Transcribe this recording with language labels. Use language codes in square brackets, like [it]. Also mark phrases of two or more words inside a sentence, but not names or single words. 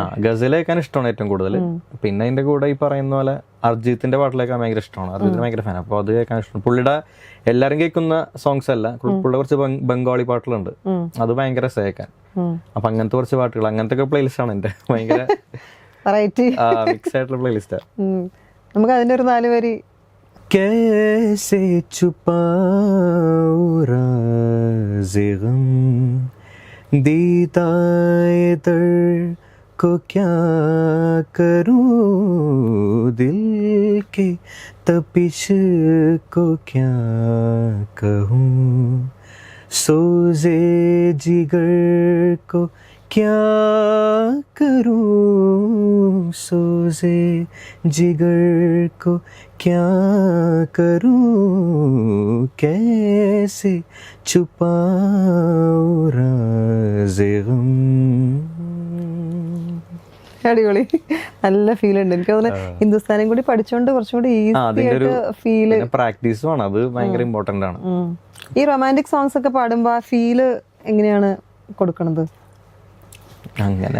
[ml] ഗസൽ കേൾക്കാൻ ഇഷ്ടമാണ് ഏറ്റവും കൂടുതൽ. പിന്നെ അതിന്റെ കൂടെ ഈ പറയുന്ന പോലെ അർജിത്തിന്റെ പാട്ടിലേക്കാൻ ഭയങ്കര ഇഷ്ടമാണ്. അർജിത്തിന് ഭയങ്കര ഫാൻ. അപ്പൊ അത് കേൾക്കാൻ ഇഷ്ടമാണ്. പുള്ളിയുടെ എല്ലാരും കേൾക്കുന്ന സോങ്സ് അല്ല, പുള്ളിയുടെ കുറച്ച് ബംഗാളി പാട്ടുകളുണ്ട്, അത് ഭയങ്കര രസം കേൾക്കാൻ. അപ്പൊ അങ്ങനത്തെ കുറച്ച് പാട്ടുകൾ, അങ്ങനത്തെ ഒക്കെ പ്ലേലിസ്റ്റ് ആണ് എന്റെ. ഭയങ്കര മിക്സ് ആയിട്ടുള്ള പ്ലേലിസ്റ്റാ. നമുക്ക് അതിന്റെ ഒരു 4 വരി. [hi] कैसे छुपाऊं राज़े गम, दीदाए दर्द को क्या करूं, दिल के तपिश को क्या कहूं, सोजे जिगर को क्या करूं, सोजे जिगर को क्या करूं, कैसे छुपाऊं राज़े गम. [ml] അടിപൊളി, നല്ല ഫീൽ ഉണ്ട്. എനിക്ക് തോന്നുന്നു ഹിന്ദുസ്ഥാനും കൂടി പഠിച്ചോണ്ട് കുറച്ചും കൂടി ഫീല് പ്രാക്ടീസുമാണ്. അത് ഭയങ്കര ഇമ്പോർട്ടന്റ് ആണ്. ഈ [en] romantic songs [ml] ഒക്കെ പാടുമ്പോ ആ ഫീല് എങ്ങനെയാണ് കൊടുക്കണത്? അങ്ങനെ